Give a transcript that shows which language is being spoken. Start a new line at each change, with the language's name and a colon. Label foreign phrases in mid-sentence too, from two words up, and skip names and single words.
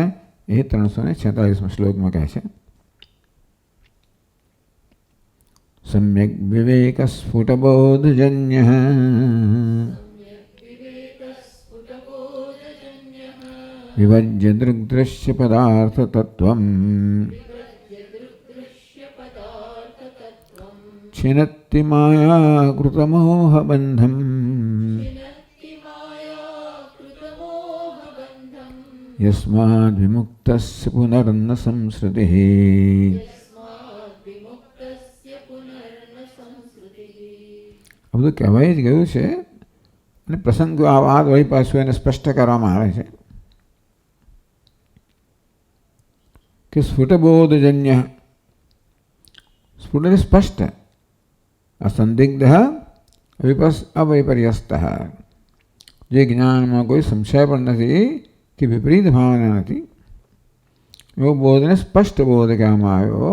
Gujarati: એ 346 શ્લોકમાં કહે છે.
Sanskrit: सम्यक विवेक स्फुटबोधजन्य विभज्य दृग्दृश्य पदार्थ तत्वम छिनत्ति माया कृतमोह बंधम यस्माद् विमुक्तस्य पुनर्न संसृतिः.
Gujarati: આ બધું કહેવાય જ ગયું છે અને પ્રસંગો આ વાત વળી પાછું એને સ્પષ્ટ કરવામાં આવે છે કે સ્ફુટબોધજન્ય, સ્ફુટ એટલે સ્પષ્ટ, અસંદિગ્ધ અવૈપર્યસ્ત, જે જ્ઞાનમાં કોઈ સંશય પણ નથી કે વિપરીત ભાવના નથી એવો બોધને સ્પષ્ટ બોધ કહેવામાં આવ્યો.